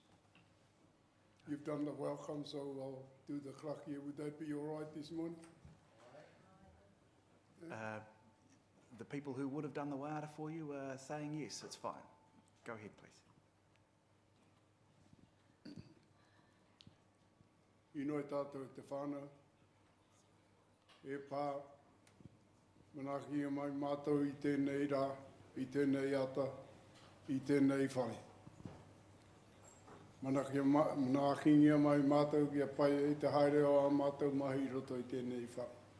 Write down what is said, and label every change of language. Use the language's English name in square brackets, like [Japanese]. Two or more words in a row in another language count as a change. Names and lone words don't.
[English] You've done the welcome, so I'll do the klakia. Would that be all right this morning? The people who would have done the waiata for you are saying yes, it's fine. Go ahead, please. [Māori] Inoe tātou te whānau, e pā, manaki e mai mātou I tēnei rā, I tēnei ata, I tēnei whare. Manaki e mai mātou kia pai e te haere o a mātou mahi roto I tēnei whare.